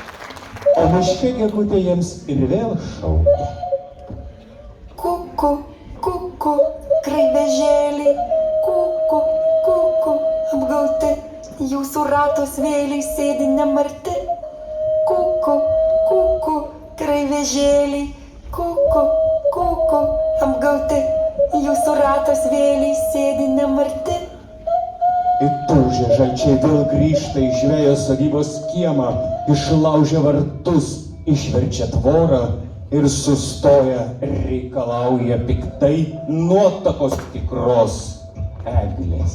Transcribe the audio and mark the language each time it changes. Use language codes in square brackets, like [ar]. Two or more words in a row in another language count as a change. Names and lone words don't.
[lt] o miške gegutė jiems ir vėl šaukia. Kuku, kuku, kraivežėliai, kuku, kuku, apgauti, jūsų ratos vėliai sėdi nemarti. Kuku, kuku, kraivežėliai, kuku, kuku, apgauti, jūsų ratos vėliai sėdi nemarti. Įtūžę žalčiai vėl grįžta į žvejo sodybos kiemą, išlaužia vartus, išverčia tvorą ir sustoja, reikalauja piktai nuotakos tikros eglės.